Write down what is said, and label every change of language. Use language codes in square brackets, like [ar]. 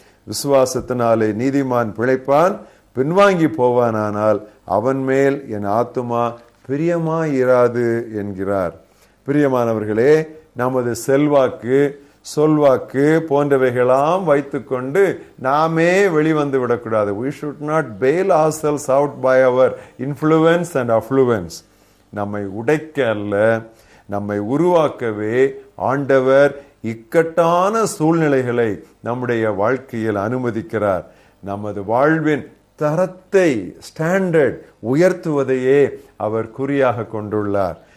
[ta] விசுவாசத்தினாலே நீதிமான் பிழைப்பான், பின்வாங்கி போவானானால் அவன் மேல் என் ஆத்துமா பிரியமாயிராது என்கிறார். பிரியமானவர்களே, நமது செல்வாக்கு சொல்வாக்கு போன்றவைகளாம் வைத்துக்கொண்டு நாமே வெளிவந்து விடக்கூடாது. [en] We should not bail ourselves out by our influence and affluence. [ta] நம்மை உடைக்க அல்ல, நம்மை உருவாக்கவே ஆண்டவர் இக்கட்டான சூழ்நிலைகளை நம்முடைய வாழ்க்கையில் அனுமதிக்கிறார். நமது வாழ்வின் தரத்தை ஸ்டாண்டர்ட் உயர்த்துவதையே அவர் குறியாக கொண்டுள்ளார்.